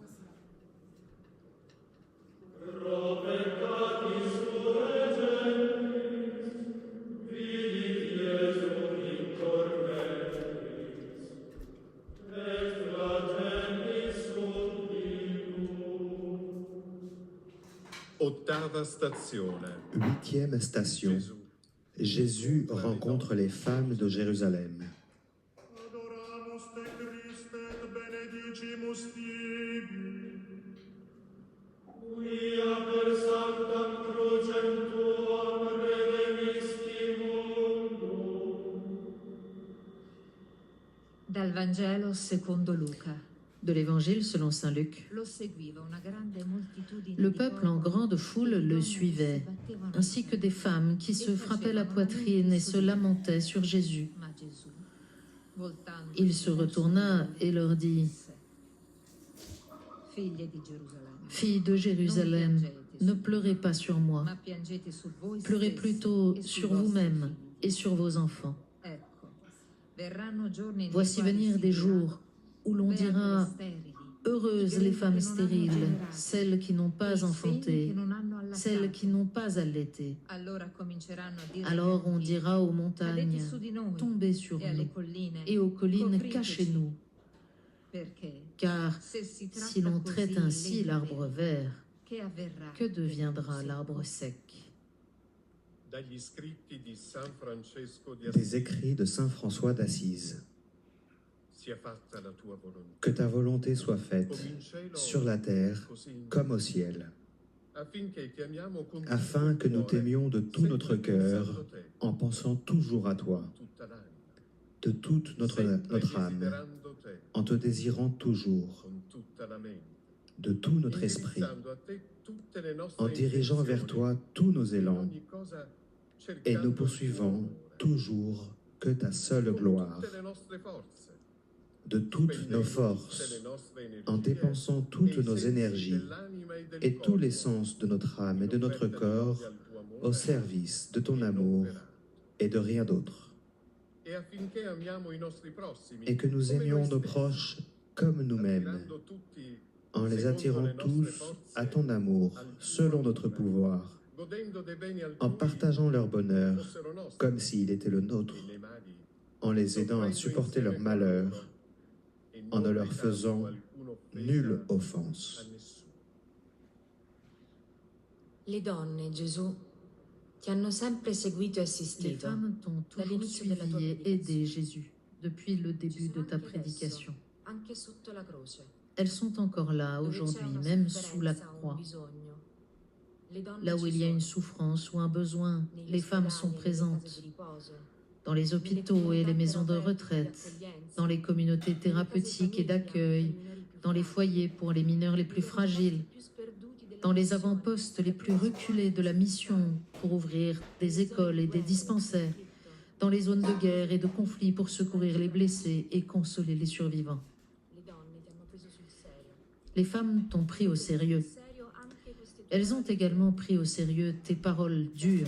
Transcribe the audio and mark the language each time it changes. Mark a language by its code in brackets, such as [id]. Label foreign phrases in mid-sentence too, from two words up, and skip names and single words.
[la] Pro peccatis tuae gentes, vidi Iesum in cor mebris, et flagellis subitum. [it] Ottava stazione. [fr] 8e station. Jésus rencontre les femmes de Jérusalem. [la] Adoramus te Christe et benedicimus tibi, quia per sanctam crucem tuam redemisti mundum. [it] Dal Vangelo secondo Luca. [fr] De l'Évangile selon saint Luc. [it] Lo seguiva una grande moltitudine [fr] Le [it] di [fr] peuple en [it] popolo, [fr] grande foule le suivait, ainsi que des femmes qui se frappaient la poitrine et se lamentaient sur Jésus. [it] ma Gesù, voltando [fr] Il se retourna et leur dit, [it] Figlie di Gerusalemme, « [fr] Filles de Jérusalem, ne pleurez pas sur moi, [it] ma piangete su voi [fr] pleurez [it] stessi [fr] plutôt [it] e sui [fr] sur [it] vostri [fr] vous-même [it] figli. [fr] et sur vos enfants. [it] Ecco, verranno giorni nei [fr] Voici [it] quali [fr] venir [it] si [fr] des [it] dirà, [fr] jours où l'on [it] beate le [fr] dira [it] sterili, [fr] « Heureuses les femmes stériles, celles qui n'ont [it] i [fr] pas [it] figli [fr] enfanté, [it] che non hanno allattato. [fr] celles qui n'ont pas allaité. » [it] Allora cominceranno a dire [fr] Alors on [it] ai figli, [fr] dira aux [it] cadete [fr] montagnes, [it] su di noi [fr] tombez sur [it] e alle [fr] nous, [it] colline, [fr] et aux collines, [it] copriteci, [fr] cachez-nous, [it] perché [fr] car [it] se si tratta [fr] si l'on [it] così [fr] traite ainsi [it] il [fr] l'arbre [it] legno [fr] vert, [it] che avverrà [fr] que [it] per [fr] deviendra [it] il [fr] l'arbre [it] secco? [fr] sec? [it] Dagli scritti di San Francesco di [fr] Des [it] Assisi. [fr] écrits de saint François d'Assise. [it] Sia fatta la tua volontà. [fr] Que ta volonté soit faite [it] Come in cielo, [fr] sur la terre [it] così in [fr] comme au ciel, [it] affinché ti amiamo con [fr] afin que nous [it] tutto il cuore, [fr] t'aimions de tout notre [it] sempre [fr] cœur [it] pensando te, [fr] en pensant toujours à toi, [it] tutta l'anima, [fr] de toute notre âme, [it] desiderando te, [fr] en te désirant toujours, [it] con tutta la mente, [fr] de tout notre esprit, [it] indirizzando a te tutte le nostre [fr] en dirigeant vers [it] intenzioni, [fr] toi tous nos [it] in [fr] élans, [it] ogni cosa [fr] et [it] cercando [fr] nous [it] il tuo [fr] poursuivant [it] onore, [fr] toujours que ta seule [it] con [fr] gloire, [it] tutte le nostre forze, [fr] de toutes nos forces, en dépensant toutes nos énergies et tous les sens de notre âme et de notre corps au service de ton amour et de rien d'autre, et que nous aimions nos proches comme nous-mêmes, en les attirant tous à ton amour selon notre pouvoir, en partageant leur bonheur comme s'il était le nôtre, en les aidant à supporter leur malheur, en ne leur faisant nulle offense. [it] Le donne, Gesù, ti hanno sempre seguito e [fr] Les [it] assistito. [fr] femmes t'ont toujours [it] Dall'inizio della tua [fr] suivi et aidé, prédication. Jésus, depuis le [it] Ci [fr] début [it] sono [fr] de ta [it] anche adesso, [fr] prédication. [it] anche sotto la croce. [fr] Elles sont encore là [it] Dove c'è [fr] aujourd'hui, [it] una [fr] même sous la [it] sofferenza o un [fr] croix. [it] bisogno. Le donne [fr] Là où [it] ci [fr] il y a une [it] sono, [fr] souffrance ou un besoin, [it] negli [fr] les femmes [it] ospedali [fr] sont [it] e nelle case [fr] présentes, [it] di riposo, [fr] dans les [it] nelle [fr] hôpitaux et les [it] comunità [fr] maisons de [it] terapeutiche di [fr] retraite, [it] accoglienza, [fr] dans les communautés [it] nelle case [fr] thérapeutiques et [it] famiglia [fr] d'accueil, [it] per i minori più [fr] dans les [it] fragili, [fr] foyers pour les mineurs les plus [it] nei posti [fr] fragiles, [it] più sperduti della [fr] dans les [it] missione, [fr] avant-postes les plus reculés de la mission pour ouvrir des écoles et des dispensaires, dans les zones de guerre et de conflit pour secourir les blessés et consoler les survivants. Les femmes t'ont pris au sérieux. Elles ont également pris au sérieux tes paroles dures.